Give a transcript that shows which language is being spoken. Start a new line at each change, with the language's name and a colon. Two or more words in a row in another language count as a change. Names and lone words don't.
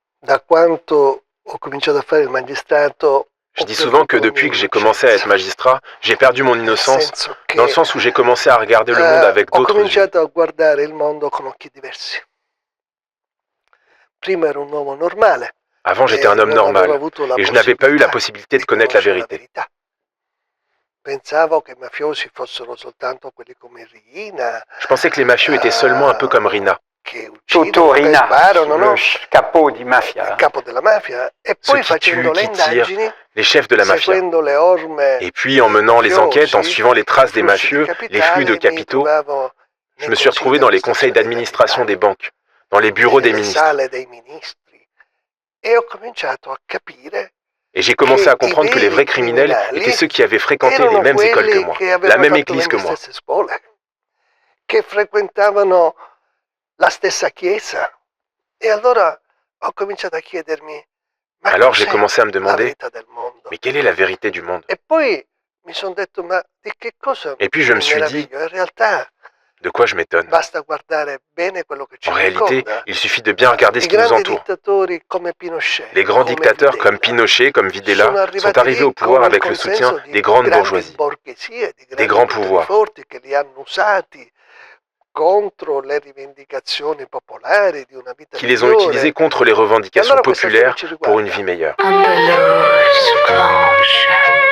Italian: Da quando ho cominciato a fare il magistrato
French: Je
Italian: ho
French: dis souvent que
Italian: perduto ogni
French: depuis que j'ai commencé à être
Italian: innocenza,
French: magistrat, j'ai perdu mon
Italian: nel
French: innocence,
Italian: senso
French: dans le
Italian: che
French: sens où j'ai commencé à regarder le monde avec
Italian: ho
French: d'autres yeux.
Italian: cominciato a guardare il mondo con occhi diversi. Prima ero un uomo normale
French: Avant, j'étais un
Italian: e
French: homme
Italian: non avevo
French: normal,
Italian: avuto la
French: et je n'avais pas eu la
Italian: possibilità
French: possibilité de
Italian: di
French: connaître la
Italian: conoscere la
French: vérité.
Italian: verità. Pensavo che i mafiosi fossero soltanto quelli come Riina,
French: Je pensais que les mafieux étaient seulement un peu comme Rina,
Italian: che Tutto uccidono, che Rina, sparano,
French: le
Italian: no? capo di Il mafia. capo della mafia, e
French: ceux
Italian: poi
French: qui
Italian: facendo
French: tuent, le qui tirent,
Italian: indagini,
French: les chefs de la mafia.
Italian: seguendo le orme
French: Et puis, en
Italian: dei
French: menant les enquêtes, en
Italian: mafiosi,
French: suivant les
Italian: i
French: traces des
Italian: flussi di
French: mafieux, les flux de
Italian: capitale, mi
French: capitaux,
Italian: trovavo
French: je
Italian: nei
French: me suis
Italian: consigli
French: retrouvé dans les conseils
Italian: d'amministrazione
French: d'administration
Italian: delle
French: des banques, dans les
Italian: banche,
French: bureaux des
Italian: nelle
French: ministres.
Italian: sale dei ministri, e ho cominciato a capire
French: Et j'ai commencé
Italian: che
French: à
Italian: i
French: comprendre que les
Italian: veri
French: vrais criminels étaient
Italian: criminali
French: ceux qui avaient fréquenté les
Italian: erano
French: mêmes écoles que
Italian: quelli
French: moi,
Italian: che
French: la
Italian: avevano
French: même
Italian: fatto le
French: église que
Italian: mie
French: moi.
Italian: stesse scuole, che frequentavano la stessa chiesa. E allora ho cominciato a chiedermi, ma
French: Alors j'ai
Italian: cos'è
French: commencé à me
Italian: la
French: demander,
Italian: verità del mondo?
French: mais quelle est la vérité du monde?
Italian: E poi mi sono detto, ma di che cosa
French: Et puis je me
Italian: mi
French: suis dit,
Italian: meraviglio? In realtà
French: de quoi je m'étonne?
Italian: basta guardare bene quello che ci
French: En réalité,
Italian: circonda.
French: il suffit de bien regarder
Italian: I
French: ce qui nous
Italian: grandi
French: entoure.
Italian: dittatori come Pinochet,
French: Les grands
Italian: come
French: dictateurs comme
Italian: Videla,
French: Pinochet, comme Videla,
Italian: sono
French: sont
Italian: arrivati
French: arrivés au
Italian: lì
French: pouvoir
Italian: con il
French: avec le soutien
Italian: consenso di
French: des grandes
Italian: grandi
French: bourgeoisies,
Italian: borghesie, di
French: des
Italian: grandi
French: grands
Italian: poteri
French: pouvoirs.
Italian: forti che li hanno usati contro le rivendicazioni popolari di una vita
French: Qui les ont utilisés
Italian: migliore.
French: contre les
Italian: E
French: revendications
Italian: allora questa storia
French: populaires
Italian: ci
French: pour une
Italian: riguarda.
French: vie meilleure. Andalous blanche.